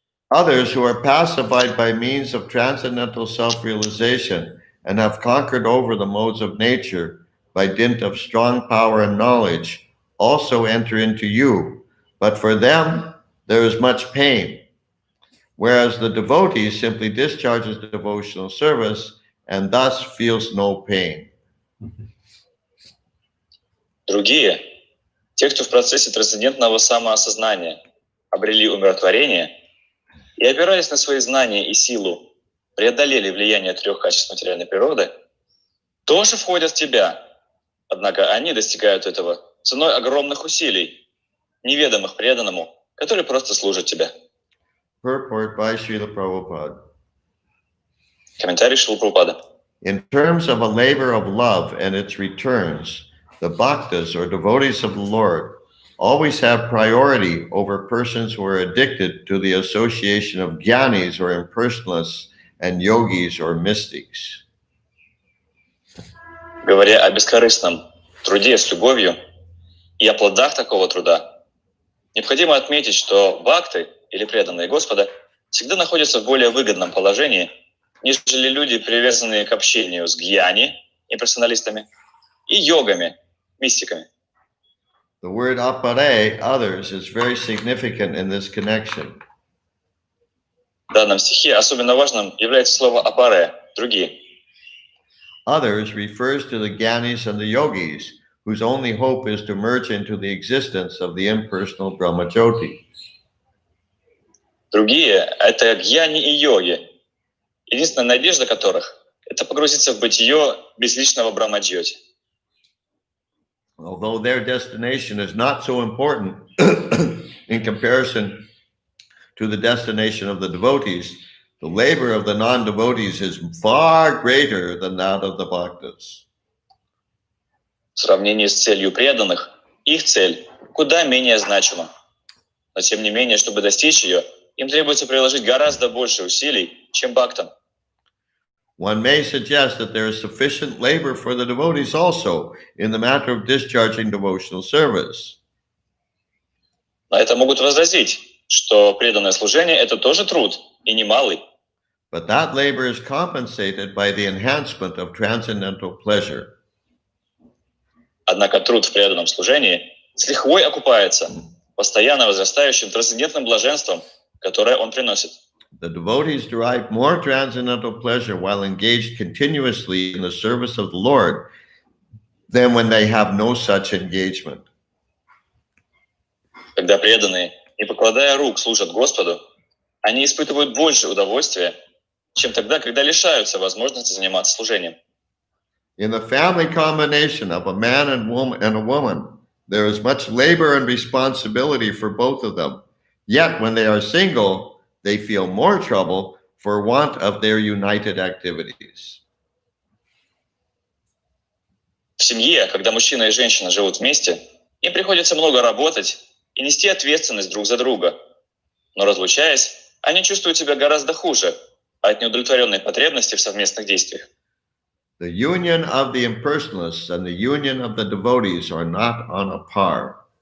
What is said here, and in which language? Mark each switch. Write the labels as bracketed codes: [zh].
[en] Others who are pacified by means of transcendental self-realization and have conquered over the modes of nature by dint of strong power and knowledge also enter into you, but for them there is much pain, whereas the devotee simply discharges devotional service and thus feels no pain. [ru] Другие, те, кто в процессе трансцендентного самоосознания обрели умиротворение и, опираясь на свои знания и силу, преодолели влияние трех качеств материальной природы, тоже входят в тебя, Однако они достигают этого ценой огромных усилий, неведомых преданному, который просто служит тебе. [en] Purport by Srila Prabhupada. [ru] Комментарий Шрилы Прабхупады. [en] In terms of a labor of love and its returns, the bhaktas or devotees of the Lord always have priority over persons who are addicted to the association of jnanis or impersonalists and yogis or mystics. [ru] Говоря о бескорыстном труде с любовью и о плодах такого труда, необходимо отметить, что бхакты или преданные Господа всегда находятся в более выгодном положении, нежели люди, привязанные к общению с гьяни, имперсоналистами, и йогами, мистиками. [en] The word apare, others, is very significant in this connection. [ru] В данном стихе особенно важным является слово «апаре» – «другие». [en] Others refers to the jnanis and the yogis, whose only hope is to merge into the existence of the impersonal Brahmajyoti. [ru] Другие – это гьяни и йоги, единственная надежда которых – это погрузиться в бытие безличного Брахмаджьоти. [en] Although their destination is not so important in comparison to the destination of the devotees, the labor of the non-devotees is far greater than that of the bhaktas. [ru] В сравнении с целью преданных, их цель куда менее значима. Но тем не менее, чтобы достичь ее, им требуется приложить гораздо больше усилий, чем бхактам. [en] One may suggest that there is sufficient labor for the devotees also in the matter of discharging devotional service. [ru] На это могут возразить, что преданное служение – это тоже труд, и немалый. [en] But that labor is compensated by the enhancement of transcendental pleasure. [ru] Однако труд в преданном служении с лихвой окупается постоянно возрастающим трансцендентным блаженством, которое он приносит. [en] The devotees derive more transcendental pleasure while engaged continuously in the service of the Lord than when they have no such engagement. [ru] Когда преданные, не покладая рук, служат Господу, они испытывают больше удовольствия, чем тогда, когда лишаются возможности заниматься служением. [en] In the family combination of a man and a woman, there is much labor and responsibility for both of them. Yet when they are single, they feel more trouble for want of their united activities. [ru] В семье, когда мужчина и женщина живут вместе, им приходится много работать и нести ответственность друг за друга. Но разлучаясь, они чувствуют себя гораздо хуже от неудовлетворенной потребности в совместных действиях. [en] The union of the impersonalists and the union of the devotees are not on a par.